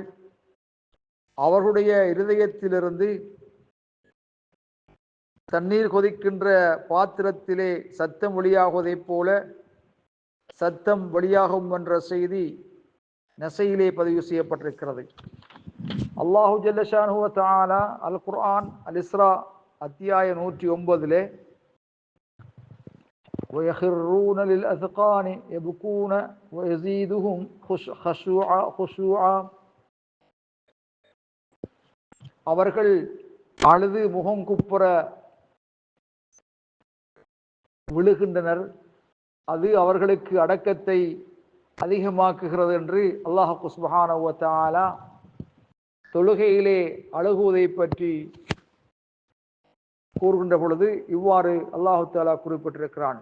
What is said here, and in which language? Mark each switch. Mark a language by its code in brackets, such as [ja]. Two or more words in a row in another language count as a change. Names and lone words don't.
[ta] அவர்களுடைய இருதயத்திலிருந்து தண்ணீர் கொதிக்கின்ற பாத்திரத்திலே சத்தம் வெளியாகுவதைப் போல சத்தம் வெளியாகும் என்ற செய்தி நசையிலே பதிவு செய்யப்பட்டிருக்கிறது. [ar] الله جل شأنه وتعالى [ta] அல் குர்ஆன் அல் இஸ்ரா அத்தியாய 109 [ar] وَيَخِرُّونَ لِلْأَذْقَانِ يَبْكُونَ وَيَزِيدُهُمْ خُشُوعًا, [ta] அவர்கள் அழுது முகங்குப்புற விழுகின்றனர், அது அவர்களுக்கு அடக்கத்தை அதிகமாக்குகிறது என்று [ar] الله سبحانه وتعالى [ta] தொழுகையிலே அழுகுவதை பற்றி கூறுகின்ற பொழுது இவ்வாறு [ar] الله تعالى [ta] குறிப்பிட்டிருக்கிறான்.